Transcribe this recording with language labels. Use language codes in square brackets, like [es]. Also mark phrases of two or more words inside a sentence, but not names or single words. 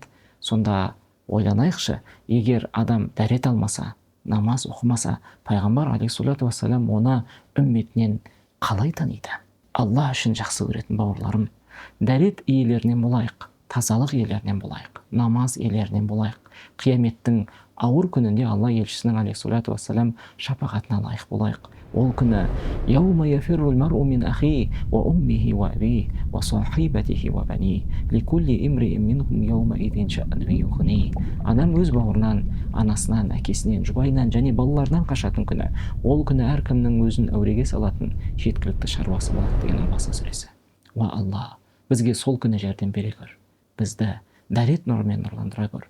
[kk] Сонда ойланайықшы, егер адам дәрет алмаса, намаз оқымаса, пайғамбар [ar] عليه الصلاة والسلام [kk] оны үмметінен қалай таниды? Алла үшін жақсы көретін бауырларым, дәрет иелерінен болайық, тазалық иелерінен болайық, намаз иелерінен болайық. Қияметтің ауыр күнінде Алла елшісінің [ar] عليه الصلاة والسلام [kk] шапағатына лайық болайық. Ол күні [ar] يوم يفر المرء من أخي وأمه وأبي وصاحبته وبني لكل امرئ منهم يوم إذ شأن يغني. [kk] Адам өз бауырынан, анасынан, әкесінен, жұбайынан және балаларынан қашатын күні. Ол күні әркімнің өзін әуреге салатын жеткілікті шаруасы болады деген Анбаса сүресі. Уа Алла, бізге сол күні жәрдем бере көр. Бізді дәрет нұрымен нұрландыра көр.